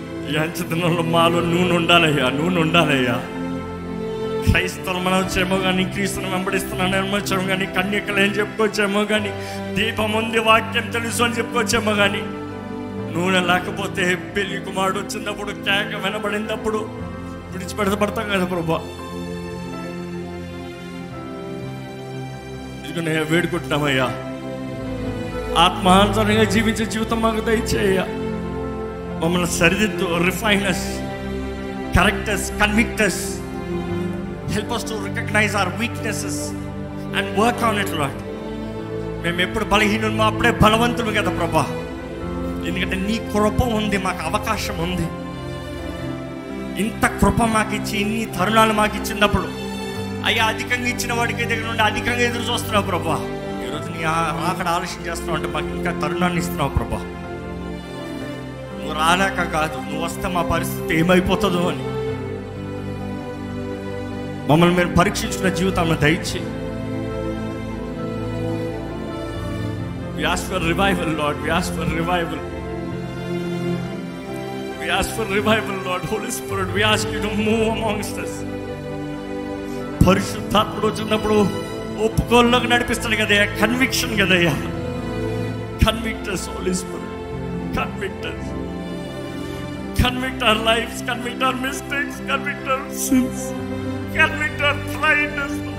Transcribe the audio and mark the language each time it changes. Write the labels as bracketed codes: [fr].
[te] ఈ అంచతనంలో మాలో నూనె ఉండాలయ్యా. క్రైస్తవులు మనం వచ్చేమో కానీ, క్రీస్తుని వెంబడిస్తున్నాను వచ్చామో కానీ, కన్యకలు ఏం చెప్పుకోవచ్చేమో కానీ, దీపం ఉంది, వాక్యం తెలుసు అని చెప్పుకోవచ్చేమో కానీ, నూనె లేకపోతే పెళ్లి కుమారుడు వచ్చినప్పుడు, కేక వినబడినప్పుడు విడిచిపెడతాం కదా ప్రభా. వేడుకుంటున్నామయ్యా, ఆత్మానుసారంగా జీవించే జీవితం మాకు దయచేయ్యా. మమ్మల్ని సరిదిద్దు, [en] Refine us, correctors, convictors. Help us to recognize our weaknesses and work on it, Lord. [te] మేము ఎప్పుడు బలహీనులమో అప్పుడే బలవంతులు కదా ప్రభా. ఎందుకంటే నీ కృప ఉంది, మాకు అవకాశం ఉంది. ఇంత కృప మాకు ఇచ్చి, ఇన్ని తరుణాలు మాకు ఇచ్చినప్పుడు అయ్యా, అధికంగా ఇచ్చిన వాడికి దగ్గర నుండి అధికంగా ఎదురు చూస్తున్నావు ప్రభా. ఈరోజు నీ అక్కడ ఆలోచన చేస్తున్నావు అంటే మాకు ఇంకా తరుణాన్ని ఇస్తున్నావు ప్రభా. నువ్వు రాలేక కాదు, నువ్వు వస్తే మా పరిస్థితి ఏమైపోతుందో అని మమ్మల్ని మేము పరీక్షించుకున్న జీవితాన్ని దయచి. [en] We ask for revival, Lord. We ask for revival. We ask for revival, Lord. Holy Spirit, we ask you to move amongst us. [te] పరిశుద్ధాత్ముడు వచ్చినప్పుడు ఒప్పుకోల్లోకి నడిపిస్తాడు కదయ్యా. కన్విక్షన్ కదయ్యా. [en] Convict us, Holy Spirit. Convict us. Convict our lives. Convict our mistakes. Convict our sins. Convict our blindness.